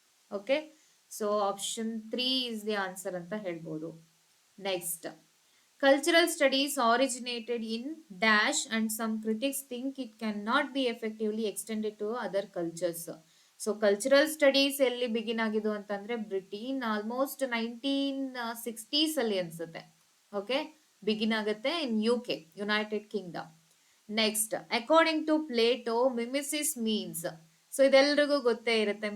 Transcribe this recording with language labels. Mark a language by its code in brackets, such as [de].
[en] okay, so option 3 is the answer [kn] ಅಂತ ಹೇಳ್ಬೋದು. [en] Next, Cultural studies originated in dash, and some critics think it cannot be effectively extended to other cultures. [kn] So cultural studies ಎಲ್ಲಿ begin ಆಗಿದ್ದು ಅಂತಂದ್ರೆ Britain almost 1960s ಅಲ್ಲಿ ಅನ್ಸುತ್ತೆ. [en] okay, begin [kn] ಆಗುತ್ತೆ [en] In UK, United Kingdom. Next, according to Plato mimesis means, so [kn] ಇದೆಲ್ರಿಗೂ ಗೊತ್ತೇ ಇರುತ್ತೆ.